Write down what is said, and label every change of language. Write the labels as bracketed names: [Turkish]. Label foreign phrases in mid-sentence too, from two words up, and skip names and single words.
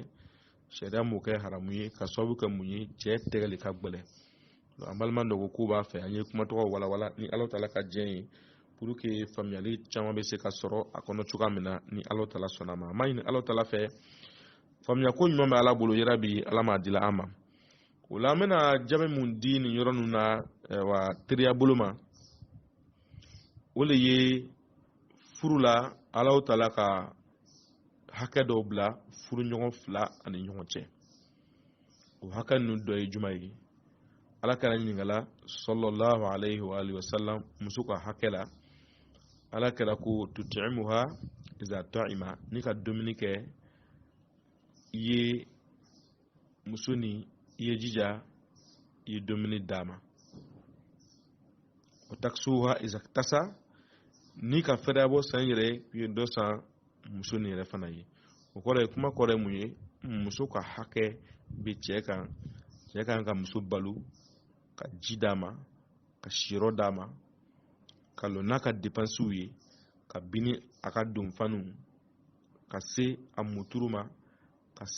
[Bambara] sariya m'o kɛ haramu ye ka sababu kɛ mun ye cɛ tɛgɛ de ka gbɛlɛ an balima dɔ ko k'u b'a fɛ an ye kuma tɔgɔ walawala ni [Arabic] الله تعالى [Bambara] ka diɲɛ ye [French] pour que [Bambara] faamuyali caman bɛ se ka sɔrɔ a kɔnɔ cogoya min na ni [Arabic] الله تعالى [Bambara] sɔnna ma an b'a ɲini [Arabic] الله تعالى [Bambara] fɛ faamuya ko ɲuman bɛ Ala bolo yɛrɛ bi Ala m'a dila an ma o la an bɛna jaabi mun di nin yɔrɔ ninnu na wa teriya bolo ma o de ye furu la [Arabic] الله تعالى [Bambara] ka hakɛ dɔw bila furuɲɔgɔn fila ani ɲɔgɔn cɛ o hakɛ ninnu dɔ ye jumɛn ye Ala kɛra ɲininkala [Arabic] صلى الله عليه وآله وسلم [Bambara] muso ka hakɛ la Ala kɛra ko [Arabic] تطعمها إذا طعمت [Bambara] ni ka dumuni kɛ i ye muso ni i ye jija i ye dumuni d'a ma o [Arabic] تكسوها إذا اكتسيت [Bambara] ni ka fɛrɛ bɔ san yɛrɛ i ye dɔ san muso ni yɛrɛ fana ye o kɔrɔ ye kuma kɔrɔ ye mun ye muso ka hakɛ bɛ cɛ kan ka muso balo ka ji d'a ma ka siyɔrɔ d'a ma ka lɔ n'a ka dépenses ye ka bini a ka donfaniw ka se a muturu ma ka se